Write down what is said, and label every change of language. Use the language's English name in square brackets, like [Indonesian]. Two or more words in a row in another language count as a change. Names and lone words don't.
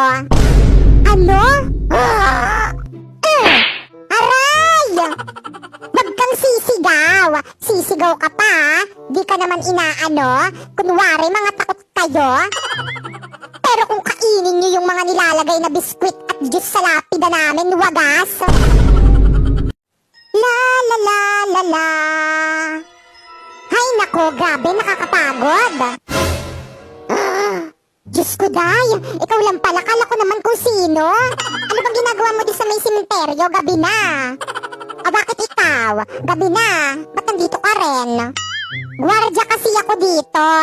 [Filipino] Ano? Aray! Wag kang sisigaw. Sisigaw ka pa, Di ka naman inaano. Kunwari, mga takot kayo. Pero kung kainin niyo yung mga nilalagay na biskwit at juice sa lapida namin, wagas. La la la la la. Hay nako, grabe, nakakapagod. Diyos ko, Day. Ikaw lang pala, kala ko naman kung sino. Ano bang ginagawa mo di sa may simenteryo? Gabi na. Bakit ikaw? Gabi na. Ba't nandito ka rin? Gwardya kasi ako dito.